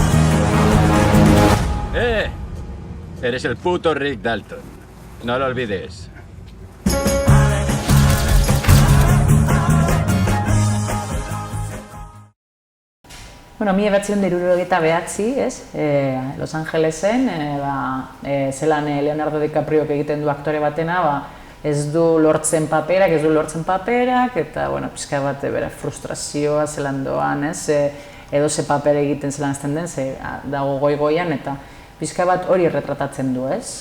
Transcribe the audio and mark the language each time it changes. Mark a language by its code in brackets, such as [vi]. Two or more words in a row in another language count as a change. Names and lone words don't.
[es] Eres el puto Rick Dalton. No lo olvides. [eu] Bueno, 1979, Los Angelesen, zelan Leonardo DiCaprio egiten du aktore batena, ez du lortzen paperak, eta, pixka bat, bera frustrazioa zelan doan, edo ze paper egiten zelan ezten den, dago goi-goian, eta pixka bat hori retratatzen du, ez?